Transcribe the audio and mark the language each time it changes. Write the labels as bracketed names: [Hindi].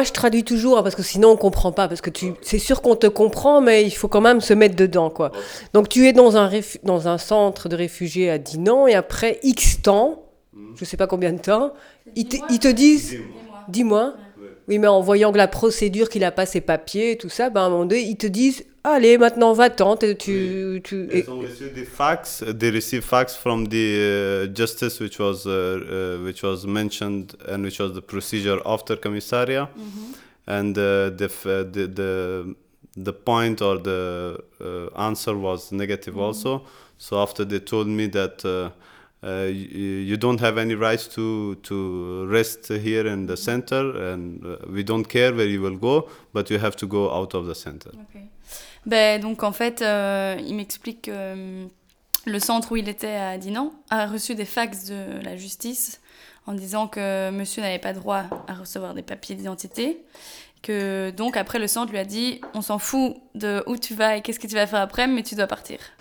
[French] Moi, je traduis toujours parce que sinon, on ne comprend pas. Parce que c'est sûr qu'on te comprend, mais il faut quand même se mettre dedans, quoi. Donc, tu es dans un centre de réfugiés à Dinan et après X temps, je ne sais pas combien de temps, ils te disent... Dis-moi. Oui, mais en voyant que la procédure, qu'il n'a pas ses papiers et tout ça, ben, à un moment donné, ils te disent, allez, maintenant, va-t'en. Ils ont reçu des fax, [English] they received fax from the justice which was mentioned and which was the procedure after commissariat. Mm-hmm. And the point or the answer was negative mm-hmm. also. So after they told me that you don't have any rights to rest here in the center, and we don't care where you will go, but you have to go out of the center. Okay. [French] Ben donc en fait, il m'explique que le centre où il était à Dinan a reçu des fax de la justice en disant que monsieur n'avait pas droit à recevoir des papiers d'identité. Que donc après le centre lui a dit, on s'en fout de où tu vas et qu'est-ce que tu vas faire après, mais tu dois partir.